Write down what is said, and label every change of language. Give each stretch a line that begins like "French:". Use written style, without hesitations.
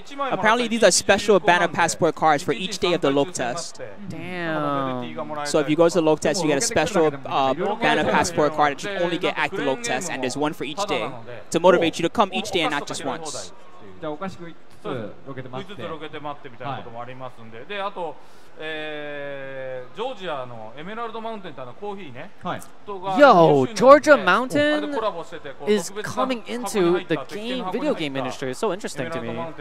English: Apparently these are special Banner Passport cards for each day of the Loke test. Damn. So if you go to the Loke test, you get a special Banner Passport card that you only get at the Loke test, and there's one for each day to motivate you to come each day and not just once.
Japanese: じゃあお菓子食いつつロケで待って。ロケで待ってみたいなこともありますんで、であとジョージアのエメラルドマウンテンってコーヒーね。
English: Yo, Georgia Mountain is coming into the video game industry. It's so interesting to me.